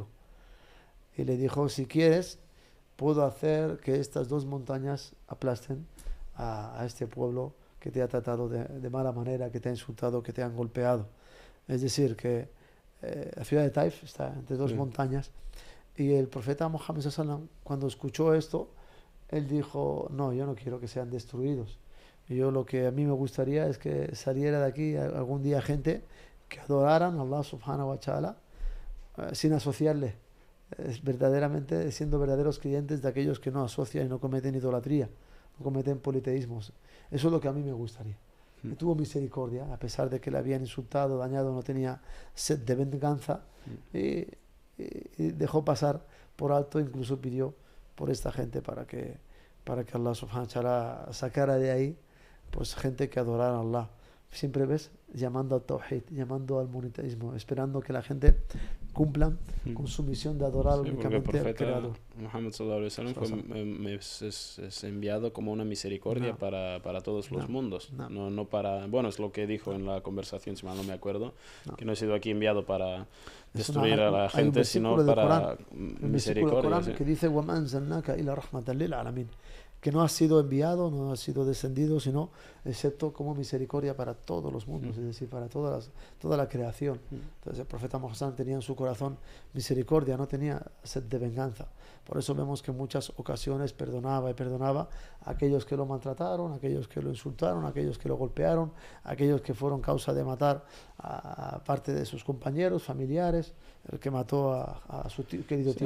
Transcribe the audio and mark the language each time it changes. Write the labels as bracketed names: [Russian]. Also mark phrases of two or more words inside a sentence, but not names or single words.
[Spanish] Y le dijo, si quieres, puedo hacer que estas 2 montañas aplasten a este pueblo que te ha tratado de mala manera, que te ha insultado, que te han golpeado. Es decir, que la ciudad de Taif está entre dos montañas y el profeta Mohammed [Arabic] صلى الله عليه وسلم, [Spanish] cuando escuchó esto, él dijo, no, yo no quiero que sean destruidos. Yo lo que a mí me gustaría es que saliera de aquí algún día gente que adoraran a Allah [Arabic] سبحانه وتعالى [Spanish] sin asociarle, verdaderamente siendo verdaderos creyentes de aquellos que no asocian y no cometen idolatría, no cometen politeísmos. Eso es lo que a mí me gustaría. Que tuvo misericordia, a pesar de que le habían insultado, dañado, no tenía sed de venganza, y dejó pasar por alto, incluso pidió por esta gente para que Allah [Arabic] سبحانه وتعالى [Spanish] sacara de ahí pues gente que adorara a Allah. Siempre ves llamando al tawhid, llamando al monoteísmo, esperando que la gente cumplan con su misión de adorar únicamente al Creador. Muhammad [Arabic] صلى الله عليه وسلم [Spanish] es enviado como una misericordia para todos los mundos. No para, bueno, es lo que dijo en la conversación, si mal no me acuerdo, que no he sido aquí enviado para destruir a la gente, sino para misericordia. Que dice [Arabic] وَمَا أَنزَلْنَاكَ إِلَّا رَحْمَةً لِلْعَالَمِينَ, [Spanish] que no ha sido enviado, no ha sido descendido, sino excepto como misericordia para todos los mundos, es decir, para toda la creación. Entonces el profeta Mohammed tenía en su corazón misericordia, no tenía sed de venganza. Por eso vemos que en muchas ocasiones perdonaba a aquellos que lo maltrataron, a aquellos que lo insultaron, a aquellos que lo golpearon, a aquellos que fueron causa de matar a parte de sus compañeros, familiares, el que mató a su querido tío